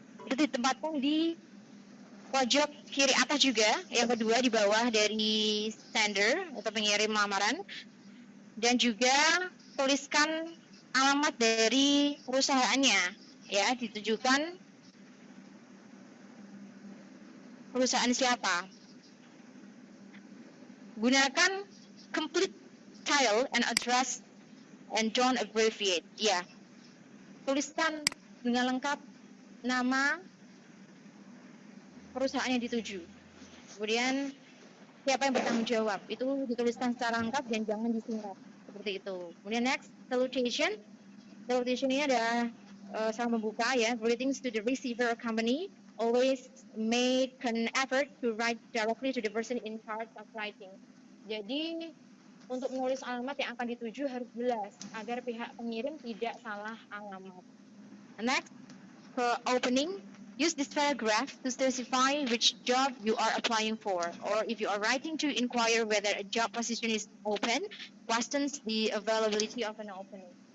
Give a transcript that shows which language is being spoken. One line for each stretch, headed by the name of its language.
Indonesian: Itu ditempatkan di pojok kiri atas juga, yang kedua di bawah dari sender atau pengirim lamaran, dan juga tuliskan alamat dari perusahaannya ya, ditujukan perusahaan siapa. Gunakan
English: complete title and address and don't abbreviate ya.
Indonesian: Tuliskan dengan lengkap nama perusahaan yang dituju. Kemudian siapa yang bertanggung jawab itu dituliskan secara lengkap dan jangan disingkat seperti itu. Kemudian next, salutation. Salutation ini adalah salam membuka ya.
English: Greetings to the receiver company. Always make an effort to write directly to the person in charge of writing.
Indonesian: Jadi untuk menulis alamat yang akan dituju harus jelas agar pihak pengirim tidak salah alamat.
English: Next, for opening. Use this paragraph to specify which job you are applying for, or if you are writing to inquire whether a job position is open, questions the availability of an opening.